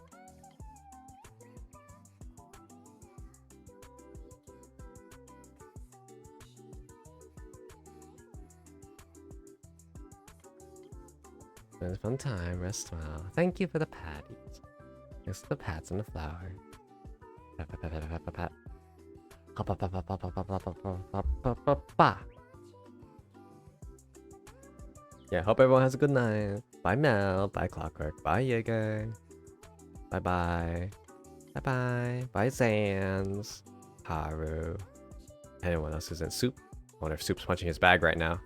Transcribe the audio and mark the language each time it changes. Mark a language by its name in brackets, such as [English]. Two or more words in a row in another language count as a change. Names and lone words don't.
[English] It's a fun time. Rest well. Thank you for the patties. Thanks for the pats and the flower. Pat, pat, pat, pat, pat, pat, pat. Pa, pa, pa, pa, pa, pa, pa, pa, pa, pa, pa, pa. Yeah, hope everyone has a good night. Bye Mel. Bye Clockwork. Bye Jaeger. Bye bye. Bye bye. Bye Zans. Haru. Anyone else who's in Soup? I wonder if Soup's punching his bag right now.